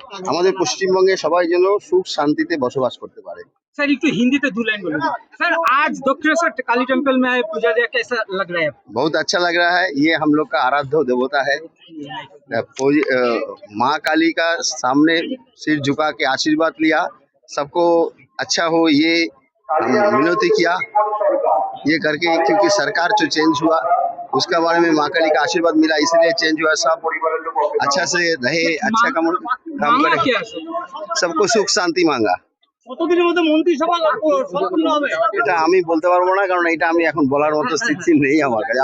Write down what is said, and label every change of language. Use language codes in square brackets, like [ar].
[bn] আমাদের পশ্চিমবঙ্গে সবাই যেন সুখ শান্তিতে বসবাস করতে পারে। [hi] सर एक तो हिंदी तो 2 लाइन बोलो सर। आज दक्षिणेश्वर काली टेम्पल में आए पूजा दिया, कैसा लग रहा है? बहुत अच्छा लग रहा है। ये हम लोग का आराध्य देवता है। माँ काली का सामने सिर झुका के आशीर्वाद लिया, सबको अच्छा हो ये विनती किया। ये करके क्योंकि सरकार जो चेंज हुआ उसका बारे में माँ काली का आशीर्वाद मिला, इसलिए चेंज हुआ। सब अच्छा से रहे, अच्छा काम करे, सबको सुख शांति मांगा। [bn] এটা আমি বলতে পারবো না, কারণ এটা আমি এখন বলার মতো স্থিতি নেই আমার কাছে।